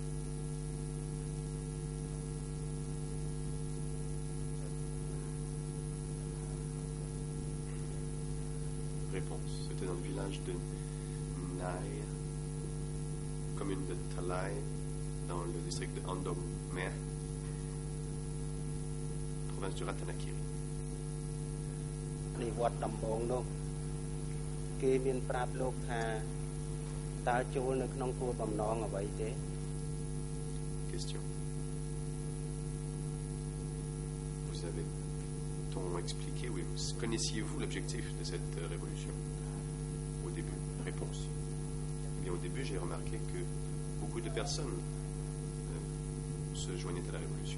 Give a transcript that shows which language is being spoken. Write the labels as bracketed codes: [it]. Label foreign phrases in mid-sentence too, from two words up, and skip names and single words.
[fr] Réponse. C'était dans le village de Nai, commune de Talai, dans le district de Andong Meh, province du Ratanakiri. [km] ในវត្តដំបងនោះគេមានប្រាប់លោកថាតើចូលនៅក្នុងគោលបំណងអ្វីទេ [fr] Question. Vous avez-on expliqué, oui, connaissiez-vous l'objectif de cette révolution au début? Réponse. Eh bien, au début, j'ai remarqué que beaucoup de personnes se joignaient à la Révolution.